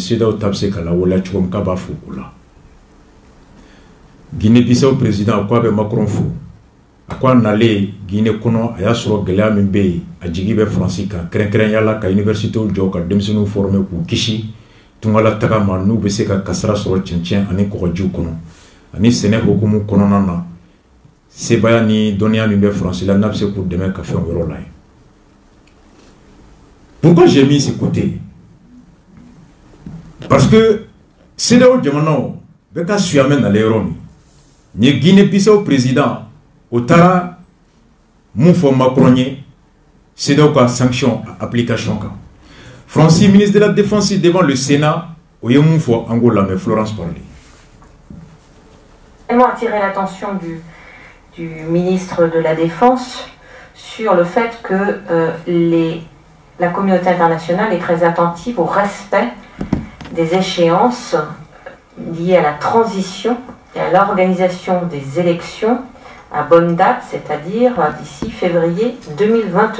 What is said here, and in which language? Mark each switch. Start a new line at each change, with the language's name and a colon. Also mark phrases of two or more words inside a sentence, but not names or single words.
Bambara: CEDEAO ta bɛ se ka lawaleya cogo min k'a b'a fo o la Guinée-Bissau président a ko a bɛ Macron fo a ko a nalen Guinée kɔnɔ a y'a sɔrɔ gɛlɛya min bɛ yen a jigi bɛ Faransi kan kɛrɛnkɛrɛnya la ka universitéw jɔ ka denmisɛnninw former k'u kisi tungala taga ma n'u bɛ se ka kasara sɔrɔ cɛncɛn ani kɔgɔjiw kɔnɔ ani sɛnɛ hukumu kɔnɔna na sebaya ni dɔnniya min bɛ Faransi la n'a bɛ se k'u dɛmɛ ka fɛn yɔrɔ la ye.
French: Pourquoi j'ai mis ce côté?
Bambara: Parce que CEDEAO jamanaw bɛ ka suyamɛ nalen yɔrɔ min ni Guinée-Bissau président o taara mun fɔ Macron ye CEDEAO ka
French: sanction application
Bambara: kan. Francis
French: ministre de la Défense devant le Sénat
Bambara: o ye mun fɔ an k'o lamɛn Florence parler.
French: Tellement attirer l'attention du ministre de la Défense sur le fait que les la communauté internationale est très attentive au respect des échéances liées à la transition et à l'organisation des élections à bonne date, c'est-à-dire d'ici février 2022.